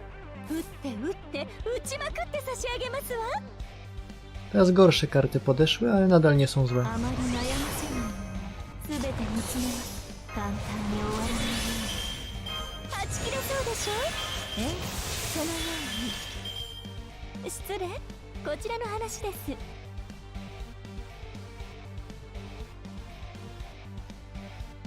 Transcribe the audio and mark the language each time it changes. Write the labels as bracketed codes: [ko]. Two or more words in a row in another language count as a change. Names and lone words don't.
[ja] 撃って撃って撃ちまくって差し上げますわ。 [pl] Teraz gorsze karty podeszły, ale nadal nie są złe. [ja] あまり悩ませない。すべて見つめます。簡単に終わらないように。はち切れそうでしょ。そのように。失礼。こちらの話です。